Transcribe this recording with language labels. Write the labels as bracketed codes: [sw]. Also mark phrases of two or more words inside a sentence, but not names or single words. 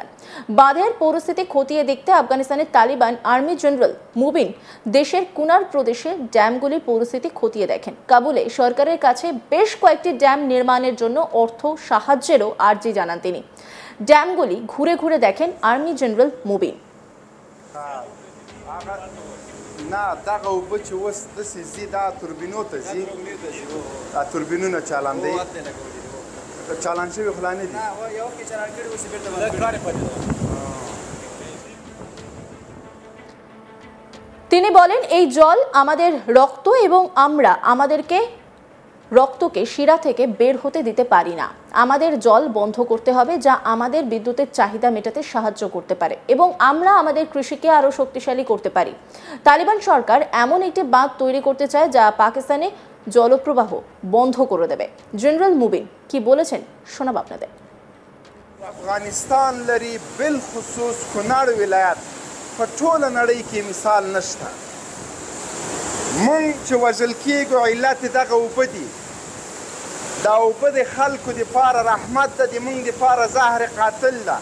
[bn] বাঁধের পরিস্থিতি খতিয়ে দেখতে আফগানিস্তানের তালিবান আর্মি জেনারেল মুবিন দেশের কুনার প্রদেশে ড্যামগুলির পরিস্থিতি খতিয়ে দেখেন। কাবুলে সরকারের কাছে বেশ কয়েকটি ড্যাম নির্মাণের জন্য অর্থ সাহায্যেরও আর্জি জানান তিনি। ড্যামগুলি ঘুরে ঘুরে দেখেন আর্মি জেনারেল মুবিন। [ps] نه دغه اوبه چې اوس داسې ځي دا توربینو ته ځي دا توربینونه چالان دی چالان شوي خو لا نه دي [bn] তিনি বলেন, এই জল আমাদের রক্ত এবং আমরা আমাদেরকে রক্তকে শিরা থেকে বের হতে দিতে পারি না। আমাদের জল বন্ধ করতে হবে, যা আমাদের বিদ্যুতের চাহিদা মেটাতে সাহায্য করতে পারে এবং আমরা আমাদের কৃষিকে আরো শক্তিশালী করতে পারি। তালিবান সরকার এমন একটি বাঁধ তৈরি করতে চায় যা পাকিস্তানে জলপ্রবাহ বন্ধ করে দেবে। জেনারেল মুবিন কি বলেছেন শোনাব আপনাদের। [ps] افغانستان لري بالخصوص کونړ ولایت په ټوله نړۍ کې مثال نشته. مونږ چې وژل کېږو علت دغه اوبه دي. دا اوبه د خلکو دپاره رحمت ده، د مونږ دپاره زهر قاتل ده.